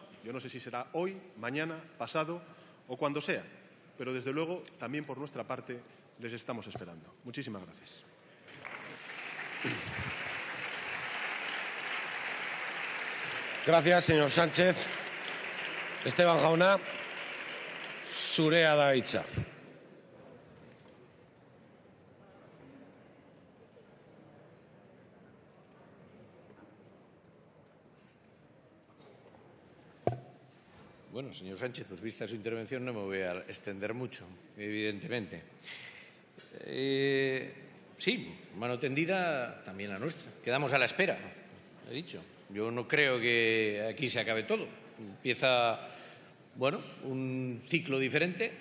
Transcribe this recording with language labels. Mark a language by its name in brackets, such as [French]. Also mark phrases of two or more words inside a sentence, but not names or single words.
[Spanish] Yo no sé si será hoy, mañana, pasado o cuando sea, pero desde luego también por nuestra parte les estamos esperando. Muchísimas gracias. Gracias, señor Sánchez. [Basque] Esteban Jauna, zurea da hitza. [Spanish] Bueno, señor Sánchez, pues vista su intervención no me voy a extender mucho, evidentemente. Sí, mano tendida también la nuestra. Quedamos a la espera, he dicho. Yo no creo que aquí se acabe todo. Empieza, bueno, un ciclo diferente.